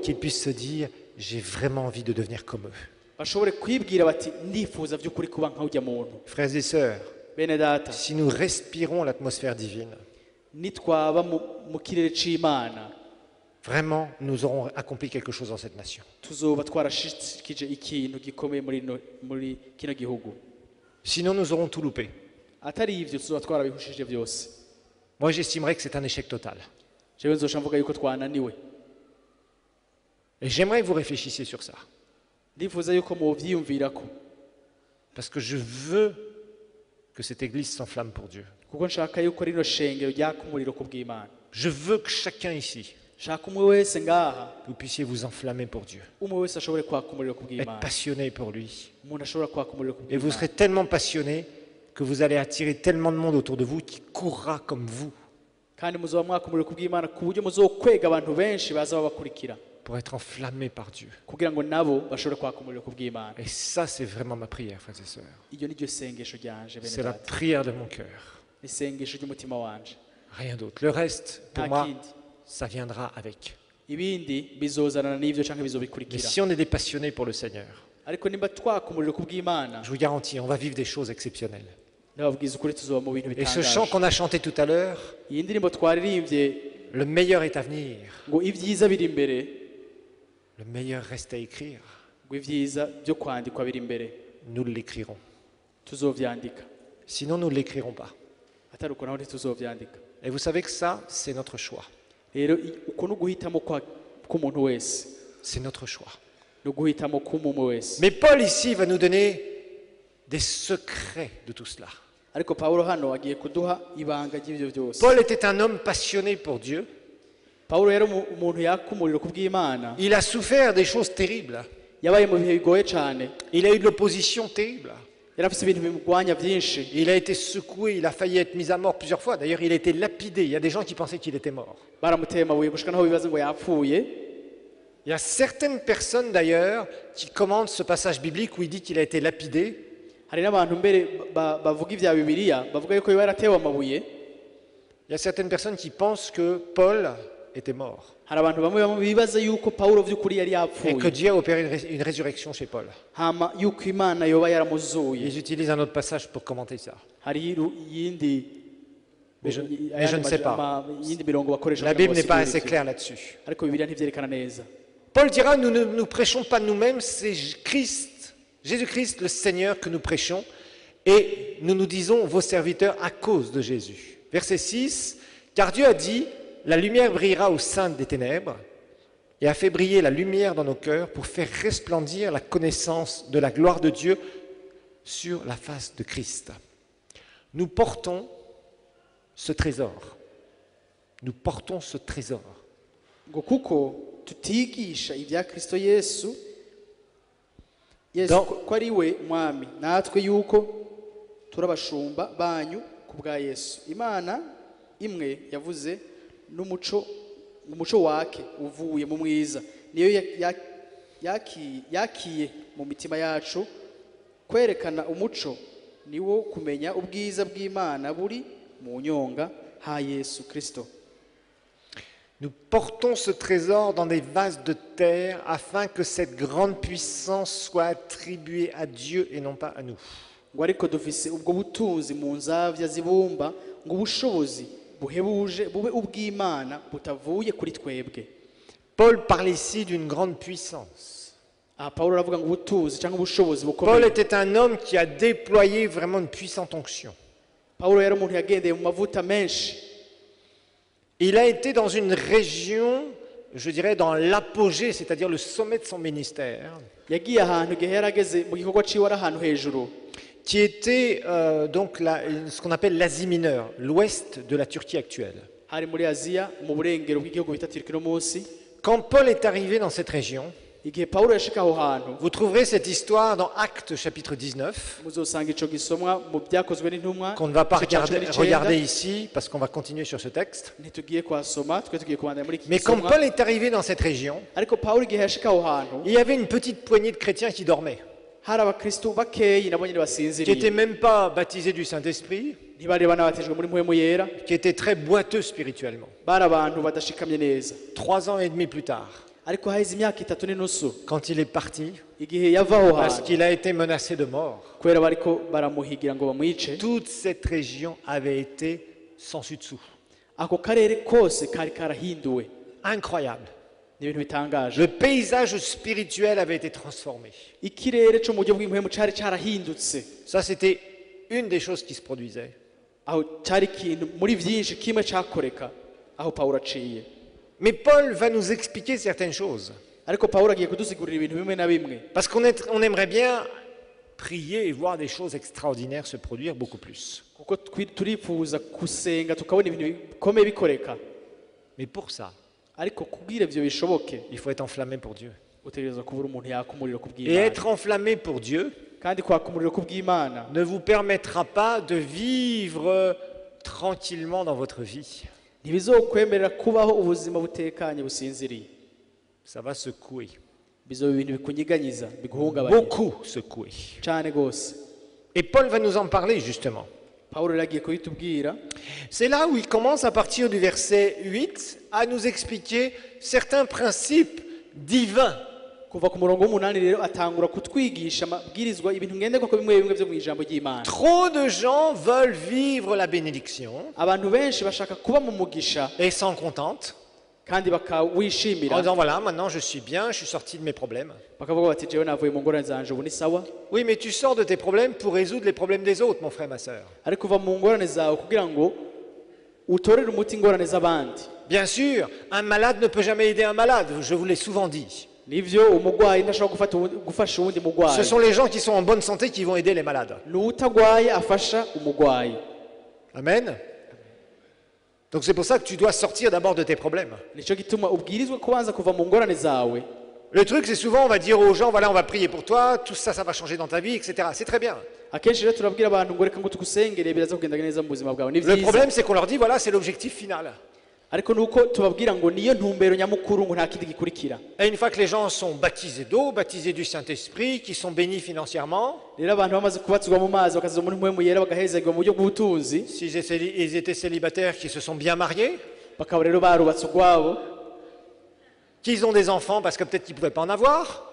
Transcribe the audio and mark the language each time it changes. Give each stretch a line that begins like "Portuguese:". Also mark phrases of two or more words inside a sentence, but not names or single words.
French: qu'ils puissent se dire, j'ai vraiment envie de devenir comme eux.
Rundi: bashobore kwibwira bati ndifuza by'ukuri kuba nka ujya muntu.
French: Frères et sœurs,
Rundi: Bene data,
French: si nous respirons l'atmosphère divine,
Rundi: nitwaba mu kirere c'Imana,
French: vraiment, nous aurons accompli quelque chose dans cette nation.
Rundi: tuzoba twarashikije ikintu gikomeye muri kino gihugu.
French: Sinon, nous aurons tout loupé.
Rundi: Atari ivyo tuzoba twarabihushije byose.
French: Moi, j'estimerais que c'est un échec total.
Rundi: Jewe nzosha mvuga yuko twananiwe.
French: Et j'aimerais que vous réfléchissiez sur ça.
Rundi: Ndifuza yuko muvyiyumvirako,
French: Parce que je veux que cette église s'enflamme pour Dieu.
Rundi: kuko nshaka yuko rino shengero ryaka umuriro ku bw'Imana.
French: Je veux que chacun ici,
Rundi: Shaka umwe wese ngaha,
French: vous puissiez vous enflammer pour Dieu.
Rundi: umwe wese ashobore kwaka umuriro ku
French: Être
Rundi: bw'Imana.
French: passionné pour lui.
Rundi: Umuntu ashobora kwaka umuriro ku
French: Et vous
Rundi: bw'Imana.
French: serez tellement passionné que vous allez attirer tellement de monde autour de vous qui courra comme vous
Rundi: Kandi muzoba mwaka umuriro ku bw'Imana ku buryo muzokwega abantu benshi baza babakurikira,
French: pour être enflammés par Dieu.
Rundi: kugira ngo nabo bashobore kwaka umuriro ku bw'Imana.
French: Et ça, c'est vraiment ma prière, frères et sœurs.
Rundi: Iryo ni ryo sengesho ryanje, bene
French: C'est la
Rundi: data.
French: prière de mon cœur.
Rundi: Ni sengesho ry'umutima wanje.
French: Rien d'autre. Le reste, pour
Rundi: Nta
French: moi,
Rundi: kindi.
French: ça viendra avec.
Rundi: Ibindi bizozanana n'ivyo canke
French: Mais
Rundi: bizobikurikira.
French: si on est des passionnés pour le Seigneur,
Rundi: Ariko nimba twaka umuriro ku bw'Imana,
French: je vous garantis, on va vivre des choses exceptionnelles.
Rundi: ndababwiza ukuri tuzoba mu bintu
French: Et ce chant
Rundi: bitangaje.
French: qu'on a chanté tout à l'heure,
Rundi: Iyi ndirimbo twaririmbye
French: le meilleur est à venir.
Rundi: ngo ibyiza biri imbere,
French: Le meilleur reste à écrire.
Rundi: ngo ibyiza byo kwandikwa biri imbere,
French: Nous l'écrirons.
Rundi: tuzovyandika.
French: Sinon, nous ne l'écrirons pas.
Rundi: Atari uko naho ntituzovyandika.
French: Et vous savez que ça, c'est notre choix.
Rundi: Rero uko ni uguhitamo k'umuntu wese.
French: C'est notre choix.
Rundi: ni uguhitamo k'umwe wese.
French: Mais Paul ici va nous donner des secrets de tout cela.
Rundi: Ariko Pawulo hano agiye kuduha ibanga ry'ibyo byose.
French: Paul était un homme passionné pour Dieu.
Rundi: Pawulo yari umuntu yaka umuriro ku bw'Imana.
French: Il a souffert des choses terribles.
Rundi: Yabaye mu bihe bigoye cyane.
French: Il a eu de l'opposition terrible.
Rundi: Yari afite ibintu bimugwanya byinshi.
French: Il a été secoué, il a failli être mis à mort plusieurs fois. D'ailleurs, il a été lapidé. Il y a des gens qui pensaient qu'il était mort.
Rundi: Baramuteye amabuye gushika naho bibaza ngo yapfuye.
French: Il y a certaines personnes d'ailleurs qui commentent ce passage biblique où il dit qu'il a été lapidé.
Rundi: Hari n'abantu mbere bavuga ivya Bibiliya bavuga yuko yaratewe amabuye.
French: Il y a certaines personnes qui pensent que Paul était mort
Rundi: Hari abantu bamwe bibaza yuko Pawulo vy'ukuri yari
French: et que
Rundi: yapfuye.
French: Dieu a opéré une résurrection chez Paul.
Rundi: Hama yuko Imana yoba yaramuzuye.
French: Ils utilisent un autre passage pour commenter ça.
Rundi: Hari yindi
French: Mais je ne sais pas.
Rundi: yindi mirongo bakoresha.
French: La Bible n'est pas assez claire là-dessus.
Rundi: Ariko Bibiliya ntivyerekana neza.
French: Paul dira, nous ne nous prêchons pas nous-mêmes, c'est Christ, Jésus-Christ le Seigneur que nous prêchons, et nous nous disons vos serviteurs à cause de Jésus. Verset 6, car Dieu a dit, la lumière brillera au sein des ténèbres, et a fait briller la lumière dans nos cœurs pour faire resplendir la connaissance de la gloire de Dieu sur la face de Christ. Nous portons ce trésor. Nous portons ce trésor.
Rundi: Ngo kuko tutigisha ibya Kristo Yesu
French: Donc-
Rundi: ko ari we mwami natwe yuko turabashumba banyu ku bwa Yesu. Imana imwe yavuze n'umuco wake uvuye mu mwiza niyo yakiye mu mitima yacu kwerekana umuco niwo kumenya ubwiza bw'Imana buri mu nyonga ha Yesu Kristo.
French: Nous portons ce trésor dans des vases de terre afin que cette grande puissance soit attribuée à Dieu et non pas à nous.
Rundi: Ngo ariko dufise ubwo butunzi mu nzavya zibumba ngo ubushobozi buhebuje bube ubw'Imana butavuye kuri twebwe.
French: Paul parle ici d'une grande puissance.
Rundi: Paulo aravuga ngo ubutunzi cyangwa ubushobozi
French: Paul
Rundi: bukomeye.
French: était un homme qui a déployé vraiment une puissante onction.
Rundi: Paulo yari umuntu yagendeye mu mavuta menshi.
French: Il a été dans une région, je dirais dans l'apogée, c'est-à-dire le sommet de son ministère,
Rundi: Yagiye ahantu igihe yarageze mu gikorwa ciwe ari ahantu hejuru.
French: qui était donc ce qu'on appelle l'Asie mineure, l'ouest de la Turquie actuelle.
Rundi: Hari muri Aziya mu burengero bw'igihugu bita Turkiya no munsi.
French: Quand Paul est arrivé dans cette région,
Rundi: Igihe Paulo yashika aho hantu
French: vous trouverez cette histoire dans Actes chapitre 19,
Rundi: muzosanga ico gisomwa mu byakozwe n'intumwa.
French: qu'on ne va pas
Rundi: igice cya cumi n'icyenda.
French: regarder ici, parce qu'on va continuer sur ce texte.
Rundi: Ntitugiye kwasoma twe tugiye kubandanya muri iki
French: Mais quand
Rundi: gisomwa.
French: Paul est arrivé dans cette région,
Rundi: Ariko Paulo igihe yashika aho hantu
French: il y avait une petite poignée de chrétiens qui dormaient,
Rundi: hari abakristo bakeyi nabo nyine
French: qui n'étaient
Rundi: basinziriye
French: même pas baptisés du Saint-Esprit,
Rundi: ntibari banabatijwe muri mpwemu yera
French: qui étaient très boiteux spirituellement.
Rundi: bari abantu badashikamye neza.
French: 3 ans et demi plus tard,
Rundi: Ariko haheze imyaka 3 n'inusu
French: quand il est parti,
Rundi: igihe yava aho
French: parce
Rundi: hantu
French: qu'il a été menacé de mort,
Rundi: kubera bariko baramuhigira ngo bamwice,
French: toute cette région avait été sans dessus.
Rundi: ako karere kose kari karahinduwe.
French: Incroyable.
Rundi: Ni ibintu bitangaje.
French: Le paysage spirituel avait été transformé.
Rundi: Ikirere cyo mu buryo bw'impwemu cari carahindutse.
French: Ça, c'était une des choses qui se produisaient.
Rundi: Aho cari ikintu muri vyinshi kimwe cakoreka aho Paulo aciye.
French: Mais Paul va nous expliquer certaines choses.
Rundi: Ariko Paulo agiye kudusigurira ibintu bimwe na bimwe.
French: Parce on aimerait bien prier et voir des choses extraordinaires se produire beaucoup plus.
Rundi: Kuko turifuza kusenga tukabona ibintu bikomeye bikoreka.
French: Mais pour ça,
Rundi: Ariko kubwira ivyo bishoboke
French: il faut être enflammé pour Dieu.
Rundi: utegerezwa kubura umuntu yaka umuriro
French: Et
Rundi: kubw'Imana.
French: être enflammé pour Dieu
Rundi: Kandi kwaka umuriro kubw'Imana
French: ne vous permettra pas de vivre tranquillement dans votre vie.
Rundi: ntibizokwemerera kubaho ubuzima butekanye businziriye.
French: Ça va secouer.
Rundi: Bizoba ibintu bikunyiganyiza biguhungabanya
French: Beaucoup secouer.
Rundi: cyane gose.
French: Et Paul va nous en parler justement.
Rundi: Paulo yagiye kubitubwira.
French: C'est là où il commence à partir du verset 8 à nous expliquer certains principes divins.
Rundi: Kuva ku murongo w'umunani rero atangura kutwigisha amabwirizwa ibintu ngenderwa ko bimwe bimwe byo mu ijambo ry'Imana.
French: Trop de gens veulent vivre la bénédiction
Rundi: Abantu benshi bashaka kuba mu mugisha
French: et s'en contentent
Rundi: kandi
French: en
Rundi: bakawishimira.
French: disant voilà, maintenant je suis bien, je suis sorti de mes problèmes.
Rundi: Bakavuga bati jewe navuye mu ngorane zanje ubu ni sawa.
French: Oui, mais tu sors de tes problèmes pour résoudre les problèmes des autres, mon frère, ma sœur.
Rundi: Ariko kuva mu ngorane zawe kugira ngo utorere umuti ingorane z'abandi.
French: Bien sûr, un malade ne peut jamais aider un malade, je vous l'ai souvent dit.
Rundi: nivyo umugwayi ntashobora gufasha uwundi
French: Ce
Rundi: mugwayi
French: sont les gens qui sont en bonne santé qui vont aider les malades.
Rundi: n'utagwaye afasha umugwayi. Amen.
French: Donc c'est pour ça que tu dois sortir d'abord de tes problèmes.
Rundi: Nico gituma ubwirizwe kubanza kuva mu ngorane zawe.
French: Le truc, c'est souvent, on va dire aux gens, voilà, on va prier pour toi, tout ça, ça va changer dans ta vie, etc. C'est très bien.
Rundi: Akenshi rero turabwira abantu ngo reka ngo tugusengere biraza kugenda neza mu buzima bwawe. Ni
French: Le
Rundi: vyiza.
French: problème, c'est qu'on leur dit, voilà, c'est l'objectif final.
Rundi: Ariko nuko tubabwira ngo niyo ntumbero nyamukuru ngo nta kindi gikurikira.
French: Et une fois que les gens sont baptisés d'eau, baptisés du Saint-Esprit, qui sont bénis financièrement,
Rundi: Rero abantu bamaze kubatswa mu mazi bakaza muri mpwemu yera bagahezagirwa mu buryo bw'ubutunzi
French: s'ils ils étaient célibataires, qui se sont bien mariés,
Rundi: bakaba rero barubatse ubwabo
French: qu'ils ont des enfants parce que peut-être qu'ils ne pouvaient pas en avoir,